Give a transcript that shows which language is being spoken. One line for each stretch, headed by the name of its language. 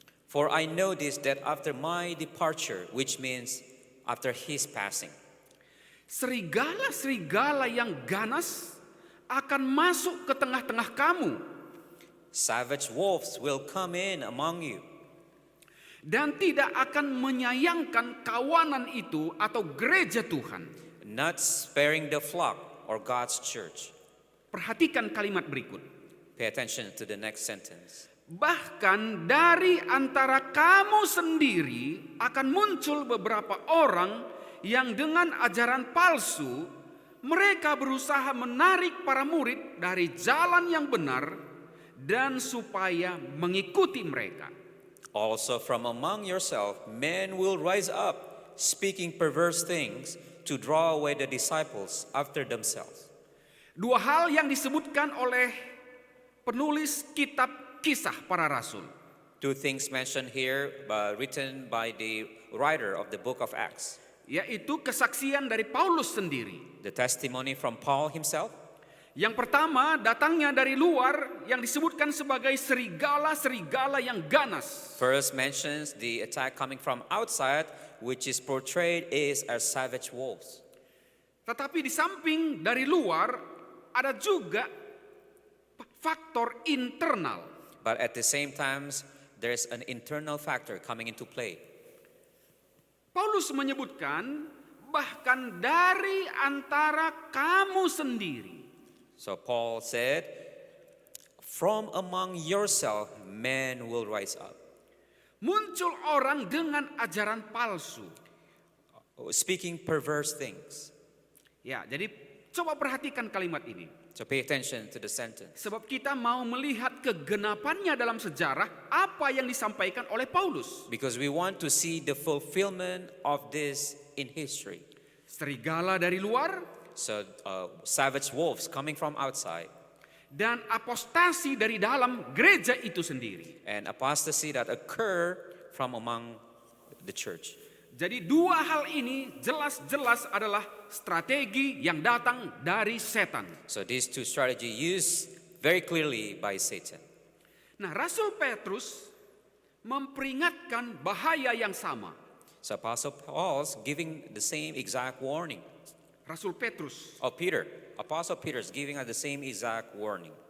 English: For I know this, that after my departure, which means after his passing,
Indonesian: Serigala-serigala yang ganas akan masuk ke tengah-tengah kamu
English: savage wolves will come in among you,
Indonesian: dan tidak akan menyayangkan kawanan itu atau gereja Tuhan.
English: not sparing the flock or God's church.
Indonesian: Perhatikan kalimat berikut.
English: Pay attention to the next sentence.
Indonesian: Bahkan dari antara kamu sendiri akan muncul beberapa orang yang dengan ajaran palsu mereka berusaha menarik para murid dari jalan yang benar dan supaya mengikuti mereka.
English: Also from among yourself men will rise up, speaking perverse things, to draw away the disciples after themselves.
Indonesian: Dua hal yang disebutkan oleh penulis kitab Kisah Para Rasul.
English: Two things mentioned here, written by the writer of the book of Acts.
Indonesian: Yaitu kesaksian dari Paulus sendiri.
English: The testimony from Paul himself.
Indonesian: Yang pertama datangnya dari luar yang disebutkan sebagai serigala-serigala yang ganas.
English: First mentions the attack coming from outside, which is portrayed as savage wolves.
Indonesian: Tetapi di samping dari luar ada juga faktor internal.
English: But at the same time, there's an internal factor coming into play.
Indonesian: Paulus menyebutkan bahkan dari antara kamu sendiri.
English: So Paul said, from among yourself men will rise up,
Indonesian: Muncul orang dengan ajaran palsu.
English: speaking perverse things.
Indonesian: Ya, jadi coba perhatikan kalimat ini.
English: So pay attention to the sentence.
Indonesian: Sebab kita mau melihat kegenapannya dalam sejarah apa yang disampaikan oleh Paulus.
English: Because we want to see the fulfillment of this in history.
Indonesian: Serigala dari luar
English: So savage wolves coming from outside,
Indonesian: dan apostasi dari dalam gereja itu sendiri.
English: and apostasy that occur from among the church.
Indonesian: Jadi dua hal ini jelas-jelas adalah strategi yang datang dari setan.
English: So these two strategies used very clearly by Satan.
Indonesian: Nah, Rasul Petrus memperingatkan bahaya yang sama.
English: So Apostle Paul's giving the same exact warning.
Indonesian: Rasul Petrus,
English: Apostle Peter is giving us the same exact warning.